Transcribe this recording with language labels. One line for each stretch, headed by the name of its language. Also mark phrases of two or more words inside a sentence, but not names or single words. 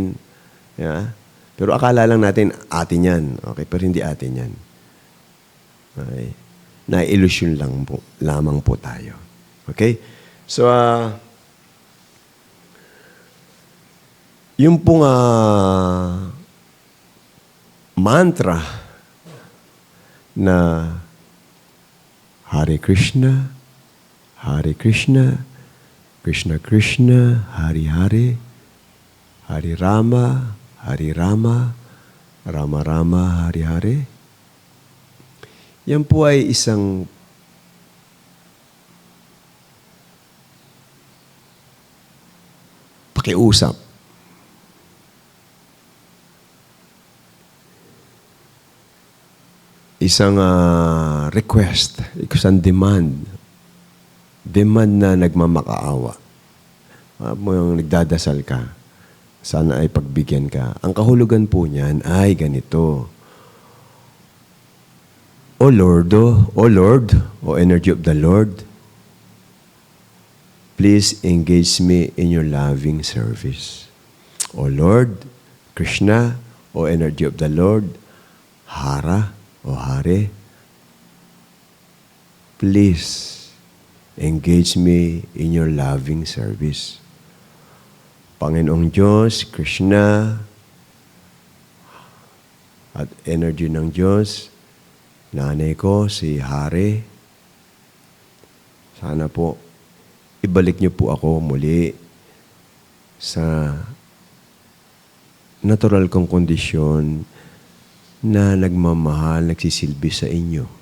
Filipino: Yeah? Pero akala lang natin atin yan. Okay? Pero hindi atin yan. Okay? Na-illusion lamang po tayo. Okay? So, yung pong mantra na
Sanskrit: Hare Krishna, Krishna Krishna, Hare Hare, Hare Rama, Rama Rama, Hare Hare.
Filipino: Yan po ay isang pakiusap. Isang request, isang demand na nagmamakaawa. Mo yung nagdadasal ka, sana ay pagbigyan ka. Ang kahulugan po niyan ay ganito.
English: O Lord, O energy of the Lord, please engage me in your loving service. O Lord, Krishna, O energy of the Lord, Hara, O Hare, please engage me in your loving service.
Filipino: Panginoong Diyos, Krishna, at energy ng Diyos, nanay ko, si Hare, sana po, ibalik niyo po ako muli sa natural kong kondisyon na nagmamahal, nagsisilbi sa inyo.